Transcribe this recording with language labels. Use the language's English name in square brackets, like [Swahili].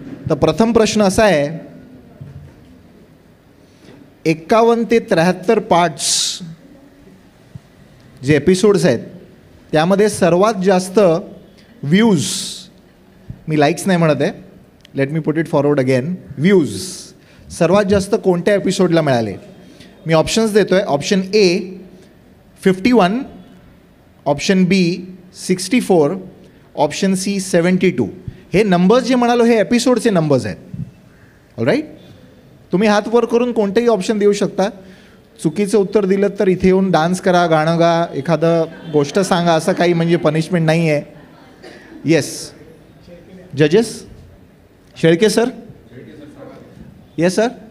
[Marathi] तर प्रथम प्रश्न असा आहे, 51 ते 73 पार्ट्स जे एपिसोड्स आहेत त्यामध्ये सर्वात जास्त व्ह्यूज, मी लाईक्स नाही म्हणत आहे, [English] let me put it forward again, [Marathi] views सर्वात जास्त कोणत्या एपिसोडला मिळाले? मी ऑप्शन्स देतो आहे. Option A 51, option B 64, option C 72. हे नंबर्स जे म्हणालो हे एपिसोडचे नंबर्स आहेत. ऑलराईट. तुम्ही हात वर करून कोणतेही ऑप्शन देऊ शकता. चुकीचं उत्तर दिलं तर इथे येऊन डान्स करा, गाणं गा, एखादं गोष्ट सांगा, असं काही म्हणजे पनिशमेंट नाही आहे. [English] Yes जजेस. Shelke sir. Yes sir.